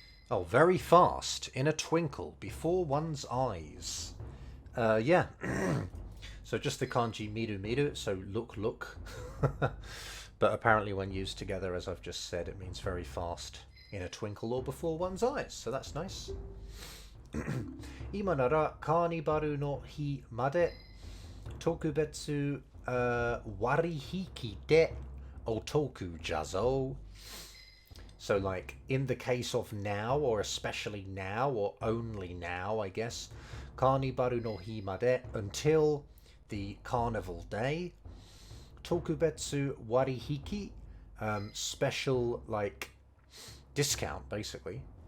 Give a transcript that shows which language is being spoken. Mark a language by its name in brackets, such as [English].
[English] Oh, very fast, in a twinkle, before one's eyes. Yeah. So just the kanji miru, so look. But apparently when used together, as I've just said, it means very fast, in a twinkle, or before one's eyes. So that's nice. [Japanese] 今ならカーニバルの日まで特別割引でお得じゃぞ. [English] So like in the case of now, or especially now, or only now, I guess, [Japanese] カーニバルの日まで [English] until the carnival day. [Japanese] 特別割引, [English] special like discount, basically.